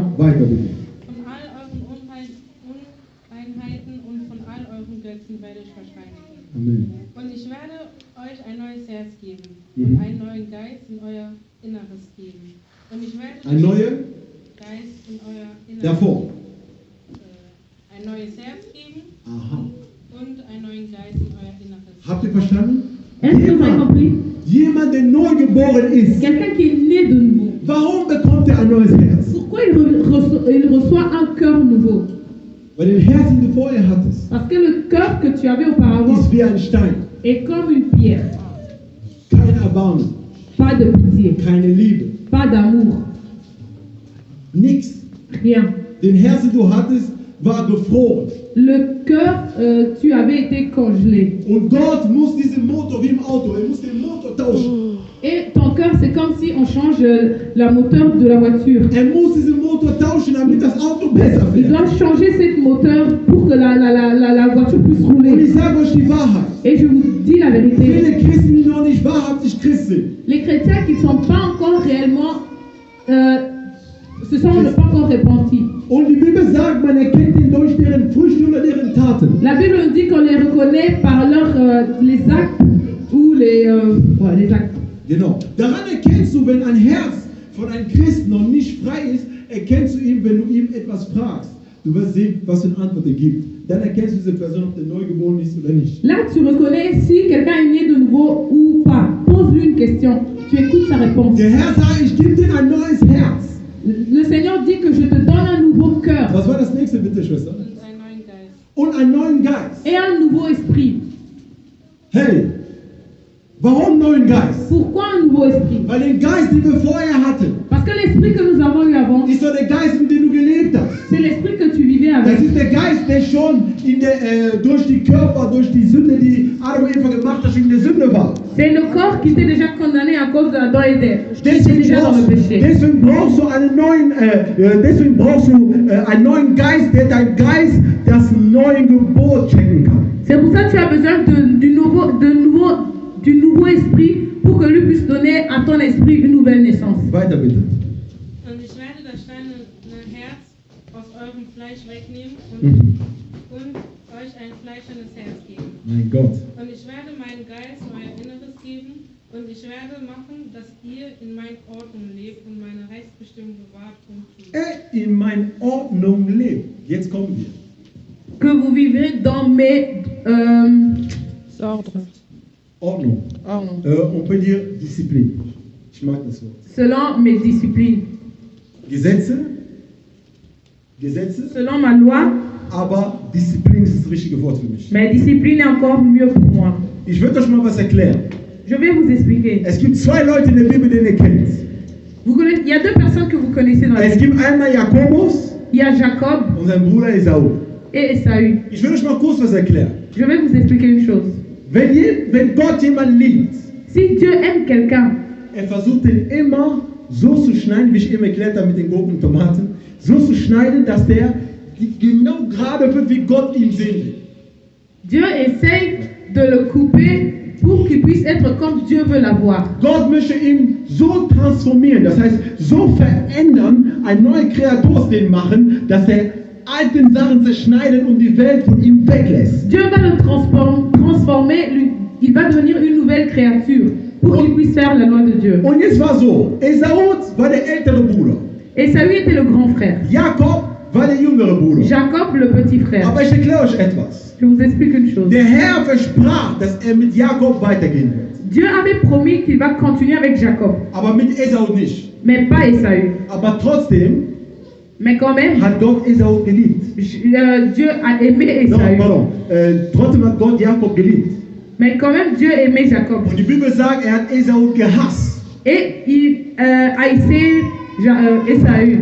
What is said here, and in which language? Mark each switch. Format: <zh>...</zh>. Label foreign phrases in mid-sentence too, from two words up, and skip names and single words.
<de>Weiter bitte. Von all euren Unreinheiten und von all euren Götzen werde ich euch reinigen. Amen. Und ich werde euch ein neues Herz geben Mhm. und einen neuen Geist in euer Inneres geben. Und ich werde Ein neuer Geist in euer Inneres davor. ein neues Herz geben Aha. und einen neuen Geist in euer Inneres. Habt ihr verstanden?</de> <fr>Est-ce que vous avez compris?</fr> <de>Jemand, der neugeboren ist,</de> <fr>Quelqu'un qui est né de nouveau.</fr> <de>warum bekommt er ein neues Herz?</de> <fr>Pourquoi il reçoit un cœur nouveau?</fr> <de>Weil den Herz, den du vorher hattest,</de> <fr>Parce que le cœur que tu avais auparavant</fr> <de>ist wie ein Stein.</de> <fr>est comme une pierre.</fr> <de>Kein Erbarmen,</de> <fr>Pas de pitié,</fr> <de>keine Liebe,</de> <fr>pas d'amour,</fr> <de>nichts.</de> <fr>rien.</fr> <de>Den Herz, den du hattest, war gefroren.</de> <fr>Le cœur, tu avais été congelé.</fr> <de>Und Gott muss diesen Motor, wie im Auto, er muss den Motor tauschen.</de> <fr>Et ton cœur, c'est comme si on change la moteur de la voiture.</fr> <de>Er muss diesen Motor tauschen, damit das Auto besser</de> <fr>Il</fr> <de>fährt.</de> <fr>doit changer cette moteur pour que la voiture puisse</fr> <de>Und ich</de> <fr>rouler.</fr> <de>sage euch die Wahrheit.</de> <fr>Et je vous dis la vérité.</fr> <de>Viele Christen, die noch nicht wahrhaftig Christ sind,</de> <fr>Les chrétiens qui ne sont pas encore réellement, se sont pas encore repentis.</fr> <de>und die Bibel sagt, man erkennt ihn durch deren Früchte oder deren Taten.</de> <fr>La Bible nous dit qu'on les reconnaît par les actes ou les actes.</fr> <de>Genau. Daran erkennst du, wenn ein Herz von einem Christen noch nicht frei ist, erkennst du ihn, wenn du ihm etwas fragst. Du wirst sehen, was für eine Antwort er gibt. Dann erkennst du diese Person, ob der neugeboren ist oder nicht.</de> <fr>Là, tu reconnais si quelqu'un est né de nouveau ou pas. Pose-lui une question. Tu écoutes sa réponse.</fr> <de>Der Herr sagt, ich gebe dir ein neues Herz.</de> <fr>Le Seigneur dit que je te donne un nouveau cœur</fr> <de>Was war das nächste, bitte, Schwester? Und einen neuen Geist. Und einen neuen Geist.</de> <fr>et un nouveau esprit.</fr> <de>Hey, warum neuen Geist?</de> <fr>Pourquoi un nouveau esprit?</fr> <de>Weil den Geist, den wir vorher hatten,</de> <fr>Parce que l'esprit que nous avons eu avant,</fr> <de>ist doch der Geist, mit dem du gelebt hast.</de> <fr>c'est l'esprit que tu vivais</fr> <de>Das</de> <fr>avec.</fr> <de>ist der Geist, der schon durch die Körper, durch die Sünde, die Adam und Eva gemacht hat, schon in der Sünde war.</de> <fr>C'est le corps qui était déjà condamné à cause de Adam et d'Ève. Qui était déjà dans le péché.</fr> <de>Deswegen brauchst du einen neuen Geist, der dein Geist das neue Gebot checken kann.</de> <fr>C'est pour ça que tu as besoin du nouveau esprit pour que lui puisse donner à ton esprit une nouvelle naissance.</fr> <de>Weiter bitte. Und ich werde das steinerne Herz aus eurem Fleisch wegnehmen und euch ein fleischernes Herz geben. Mein Gott. Und ich werde meinen Geist in euer Inneres geben und ich werde machen, dass ihr in meiner Ordnung lebt und meine Rechtsbestimmung bewahrt und tut. In meiner Ordnung lebt. Jetzt kommen wir.</de> <fr>Que vous vivez dans mes ordres. Ordnung. On peut dire Disziplin.</fr> <de>Ich mag das Wort.</de> <fr>Selon mes disciplines.</fr> <de>Gesetze,</de> <fr>Selon ma loi,</fr> <de>aber Disziplin ist das richtige Wort für mich.</de> <fr>mais discipline est encore mieux pour moi.</fr> <de>Ich würde euch mal was erklären.</de> <fr>Je vais vous expliquer.</fr> <de>Es gibt zwei Leute in der Bibel, die ihr kennt.</de> <fr>Il y a deux personnes que vous connaissez dans la</fr> <de>Es</de> <fr>Bible.</fr> <de>gibt einmal Jakobus</de> <fr>Il y a Jacob</fr> <de>und sein Bruder Esau.</de> <fr>et Esaü.</fr> <de>Ich will euch mal kurz was erklären.</de> <fr>Je vais vous expliquer une chose.</fr> <de>Wenn Gott jemanden liebt,</de> <fr>Si Dieu aime quelqu'un,</fr> <de>versucht ihn immer so zu schneiden, wie ich eben erklärt habe mit den Gurken und Tomaten, so zu schneiden, dass der genau gerade wird, wie Gott ihn sehen will.</de> <fr>Dieu essaye de le couper pour qu'il puisse être comme Dieu veut l'avoir.</fr> <de>Gott möchte ihn so transformieren, das heißt, so verändern, ein neuer Kreator aus dem machen, dass er alten Sachen zerschneidet und die Welt von ihm weglässt.</de> <fr>Dieu va le transformer, il va devenir une nouvelle créature pour qu'il puisse faire la loi de Dieu.</fr> <de>Und jetzt war so, Esau war der ältere Bruder,</de> <fr>Esaü était le grand frère,</fr> <de>Jakob war der jüngere Bruder.</de> <fr>Jacob le petit frère.</fr> <de>Aber ich erkläre euch etwas.</de> <fr>Je vous explique une chose.</fr> <de>Der Herr versprach, dass er mit Jakob weitergehen wird,</de> <fr>Dieu avait promis qu'il va continuer avec Jacob,</fr> <de>aber mit Esau nicht.</de> <fr>mais pas Esaü.</fr> <de>Aber trotzdem</de> <fr>Mais quand même,</fr> <de>hat Gott Esau geliebt.</de> <fr>Dieu a aimé</fr> <de>No,</de> <fr>Esaü.</fr> <de>pardon. Trotzdem hat Gott Jakob geliebt.</de> <fr>Mais quand même, Dieu aimait Jacob.</fr> <de>Und die Bibel sagt, er hat Esau gehasst.</de> <fr>Et il haïssait Esaü.</fr>